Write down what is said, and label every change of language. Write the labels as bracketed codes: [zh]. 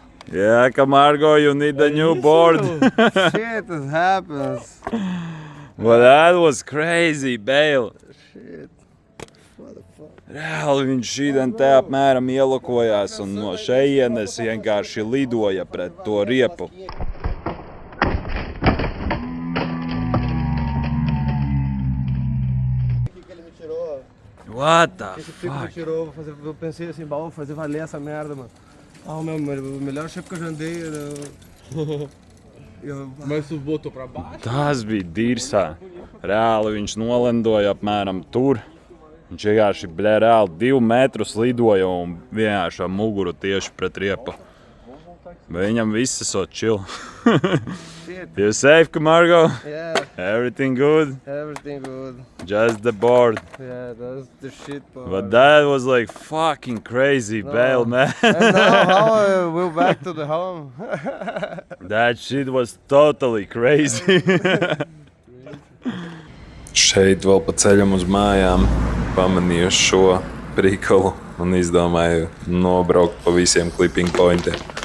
[en] Yeah, Camargo, you need a new board. Shit, it happens. Well, that was crazy, Bale. Shit. [lv] Reāli viņš šīdien te apmēram ielokojās un no šejienes vienkārši lidoja pret to riepu. [en] What the fuck? [pt] Tirou, eu pensei assim, vou fazer valer essa merda, mano. Ah, o melhor shape que eu já andei. Mas tu botou pra baixo? [lv] Tas bija dirsā. Reāli viņš nolendoja apmēram tur. Viņš vienkārši reāli 2 metrus lidoja un vienkārši ar muguru tieši pret riepu. Viņam viss esot chill. [en] You safe, [lv] Camargo? [en] Yeah, Everything good? everything good. Just the board. Yeah, that's the shit, bro. But that was like fucking crazy bail, man. And now how we're back to the home. That shit was totally crazy. [lv] Šeit vēl pa ceļam uz mājām pamanīju šo prikalu un izdomāju nobraukt pa visiem clipping pointiem.